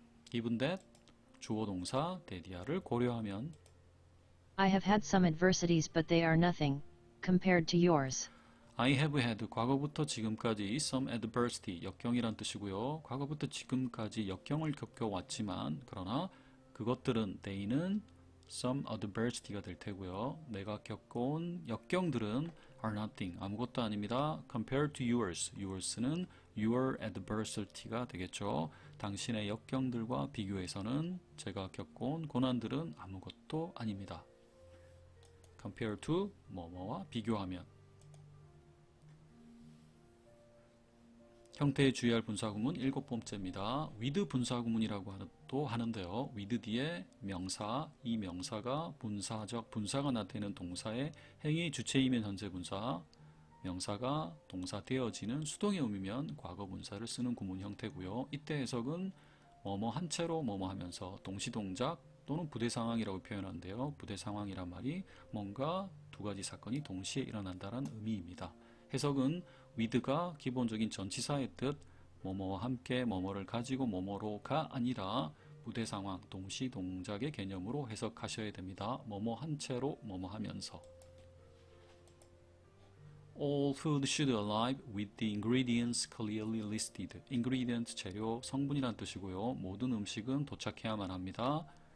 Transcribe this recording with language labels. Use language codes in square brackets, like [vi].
[en] Given that [ko] 주어 동사 데디아를 고려하면 [en] I have had some adversities but they are nothing, compared to yours. I have had [ko] 과거부터 지금까지 [en] some adversity [ko] 역경이란 뜻이고요. 과거부터 지금까지 역경을 겪어왔지만 그러나 그것들은 they는 [en] some adversity [ko] 가 될 테고요. 내가 겪어온 역경들은 [en] are nothing [ko] 아무것도 아닙니다. [en] compared to yours [ko] yours는 your adversity가 되겠죠. 당신의 역경들과 비교해서는 제가 겪어온 고난들은 아무것도 아닙니다. [en] compare to [ko] 뭐뭐와 비교하면 형태에 주의할 분사구문 7번째입니다. with 분사구문이라고 또 하는데요. with 뒤에 명사, 이 명사가 분사가 나타내는 동사의 행위 주체이면 현재 분사, 명사가 동사 되어지는 수동의 의미면 과거 분사를 쓰는 구문 형태고요. 이때 해석은 뭐뭐 한 채로 뭐뭐 하면서 동시동작 또는 부대 상황이라고 표현하는데요. 부대 상황이란 말이 뭔가 두 가지 사건이 동시에 일어난다는 의미입니다. 해석은 with가 기본적인 전치사의 뜻 뭐뭐와 함께 뭐뭐를 가지고 뭐뭐로가 아니라 부대 상황 동시 동작의 개념으로 해석하셔야 됩니다. 뭐뭐 한 채로 뭐뭐 하면서 [en] All food should arrive with the ingredients clearly listed. [ko] ingredient 재료 성분이란 뜻이고요. 모든 음식은 도착해야만 합니다.